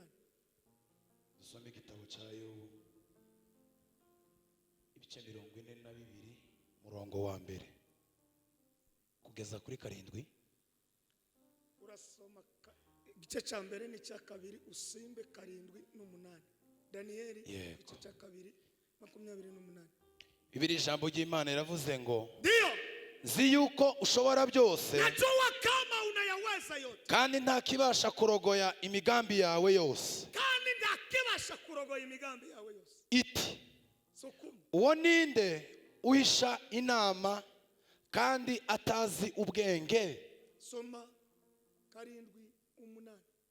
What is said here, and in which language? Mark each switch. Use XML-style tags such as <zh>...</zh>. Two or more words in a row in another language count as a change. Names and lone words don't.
<rw>Dusome igitabo cya Yobu ibice 42 umurongo wa mbere kugeza kuri karindwi. Urasoma igice cya mbere n'icya kabiri usimbe 7-8. Danieli igice cya 2:28. Bibiri ijambo ry'Imana iravuze ngo Ndio nzi yuko ushobora byose</rw> <sw>najua kama unayaweza yote</sw> <rw>kandi nta kibasha kurogoya imigambi yawe yose. kandi ndakibasha kurogoya imigambi yawe yose. Iti Sokuma uwo ninde uhisha inama kandi atazi ubwenge? soma 7:8.</rw>